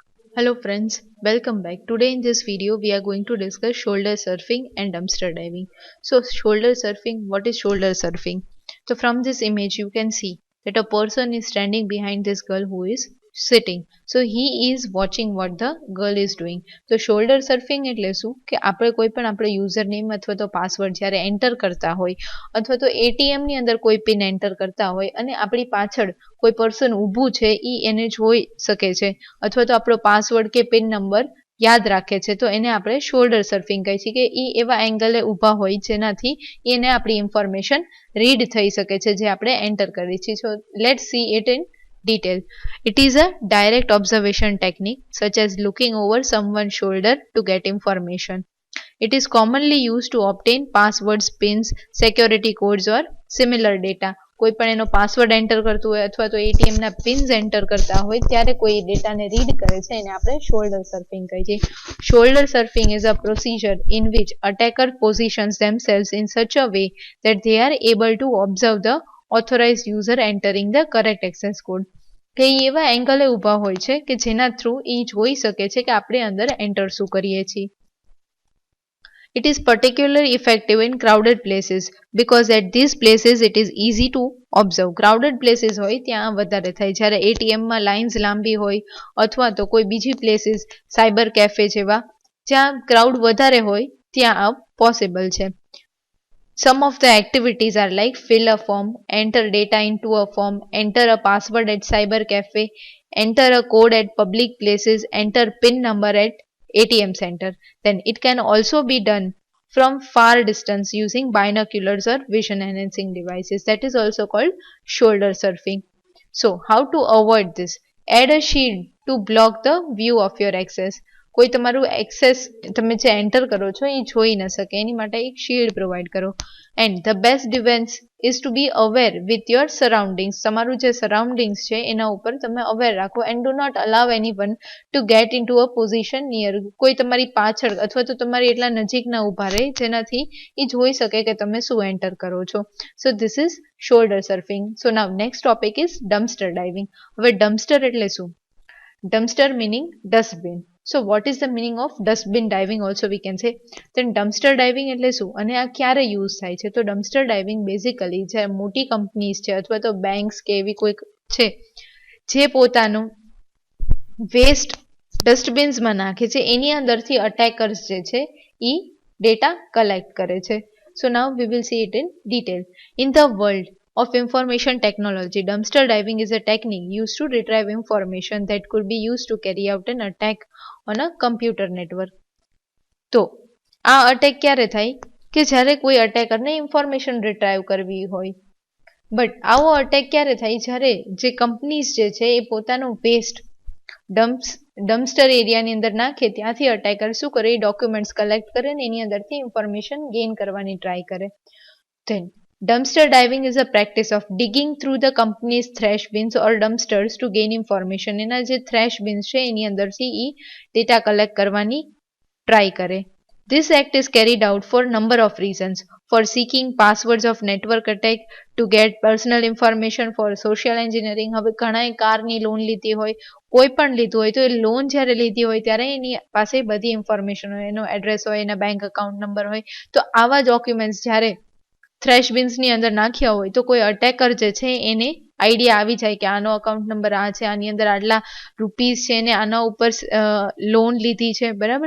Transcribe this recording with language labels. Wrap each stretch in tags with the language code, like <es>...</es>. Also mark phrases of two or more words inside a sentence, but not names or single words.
<en>Hello friends, welcome back. Today in this video we are going to discuss shoulder surfing and dumpster diving. So shoulder surfing, what is shoulder surfing? So from this image you can see that a person is standing behind this girl who is sitting. So he is watching what the girl is doing. So shoulder surfing</en> <gu>એટલે શું કે આપણે કોઈ પણ આપણો</gu> <en>user name</en> <gu>અથવા તો પાસવર્ડ જ્યારે એન્ટર કરતા હોય અથવા તો એટીએમ ની અંદર કોઈ</gu> <en>PIN enter</en> <gu>કરતા હોય અને આપણી પાછળ કોઈ પર્સન ઊભું છે ઈ એને જોઈ શકે છે અથવા તો આપણો પાસવર્ડ કે</gu> <en>PIN number</en> <gu>યાદ રાખે છે તો એને આપણે</gu> <en>shoulder surfing</en> <gu>કહે છે કે એ એવા એંગલે ઊભા હોય જેનાથી એને આપણી</gu> <en>information read</en> <gu>થઈ શકે છે જે આપણે એન્ટર કરી છે.</gu> <en>So let's see it in detail. It is a direct observation technique such as looking over someone's shoulder to get information. It is commonly used to obtain passwords, pins, security codes or similar data.</en> <gu>કોઈ પણ એનો પાસવર્ડ એન્ટર કરતું હોય અથવા તો એટીએમ ના પિન્સ એન્ટર કરતા હોય ત્યારે કોઈ ડેટાને રીડ કરે છે એને આપણે</gu> <en>shoulder surfing</en> <gu>કહીએ છીએ.</gu> <en>Shoulder surfing is a procedure in which attacker positions themselves in such a way that they are able to observe the authorized user entering the correct access code.</en> <gu>કે એવા એંગલે ઊભા હોય છે કે જેના થ્રુ એ જોઈ શકે છે કે આપણે અંદર એન્ટર શું કરીએ છીએ.</gu> <en>It is particularly effective in crowded places because at these places it is easy to observe. Crowded places</en> <gu>હોય ત્યાં વધારે થાય જ્યારે એટીએમ માં લાઇન્સ લાંબી હોય અથવા તો કોઈ બીજી</gu> <en>places cyber cafe</en> <gu>જેવા જ્યાં ક્રાઉડ વધારે હોય ત્યાં આ પોસિબલ છે.</gu> <en>Some of the activities are like fill a form, enter data into a form, enter a password at cyber cafe, enter a code at public places, enter PIN number at ATM center. Then it can also be done from far distance using binoculars or vision enhancing devices. That is also called shoulder surfing. So how to avoid this? Add a shield to block the view of your access.</en> <gu>કોઈ તમારું એક્સેસ તમે જે એન્ટર કરો છો એ જોઈ ન શકે એની માટે એક</gu> <en>shield provide</en> <gu>કરો.</gu> <en>and the best defense is to be aware with your surroundings.</en> <gu>તમારું જે સરાઉન્ડિંગ્સ છે એના ઉપર તમે અવેર રાખો</gu> <en>and do not allow anyone to get into a position near.</en> <gu>કોઈ તમારી પાછળ અથવા તો તમારી એટલા નજીક ના ઊભા રહે જેનાથી એ જોઈ શકે કે તમે શું એન્ટર કરો છો.</gu> <en>so this is shoulder surfing. so now next topic is dumpster diving.</en> <gu>હવે ડમ્પસ્ટર એટલે શું?</gu> <en>Dumpster meaning dustbin. So what is the meaning of dustbin diving also we can say? Then dumpster diving</en> <gu>એટલે શું અને આ ક્યારે યુઝ થાય છે? તો</gu> <en>dumpster diving</en> <gu>બેઝિકલી જે મોટી કંપનીઝ છે અથવા તો બેંક્સ કે એવી કોઈ છે જે પોતાનું વેસ્ટ ડસ્ટબિન્સમાં નાખે છે એની અંદરથી અટેકર્સ જે છે એ</gu> <en>data collect</en> <gu>કરે છે.</gu> <en>So now we will see it in detail. In the world of information technology, dumpster diving is a technique used to retrieve information that could be used to carry out an attack on a computer network.</en> <gu>તો આ અટેક ક્યારે થાય કે જ્યારે કોઈ અટેકરને</gu> <en>information retrieve</en> <gu>કરવી હોય. બટ આવો અટેક ક્યારે થાય જ્યારે જે કંપનીઝ જે છે એ પોતાનું વેસ્ટ</gu> <en>dumpster area</en> <gu>અંદર નાખે ત્યાંથી અટેકર શું કરે એ</gu> <en>documents collect</en> <gu>કરે ને એની અંદરથી</gu> <en>information gain</en> <gu>કરવાની ટ્રાય કરે.</gu> <en>Then dumpster diving is a practice of digging through the company's trash bins or dumpsters to gain information.</en> <gu>એના જે</gu> <en>trash bins</en> <gu>છે એની અંદરથી ઈ</gu> <en>data collect</en> <gu>કરવાની ટ્રાય કરે.</gu> <en>This act is carried out for number of reasons: for seeking passwords of network attack, to get personal information, for social engineering.</en> <gu>હવે ઘણાએ કારની લોન લીધી હોય કોઈ પણ લીધું હોય તો એ લોન જ્યારે લીધી હોય ત્યારે એની પાસે બધી ઇન્ફોર્મેશન હોય, એનો એડ્રેસ હોય, એના</gu> <en>bank account number</en> <gu>હોય. તો આવા ડોક્યુમેન્ટ્સ જ્યારે</gu> <en>trash bins</en> <gu>અંદર નાખ્યા હોય તો કોઈ અટેકર જે છે એને આઈડિયા આવી જાય કે આનો</gu> <en>account number</en> <gu>આ છે, આની અંદર આટલા રૂપીઝ છે ને આના ઉપર લોન લીધી છે, બરાબર.</gu>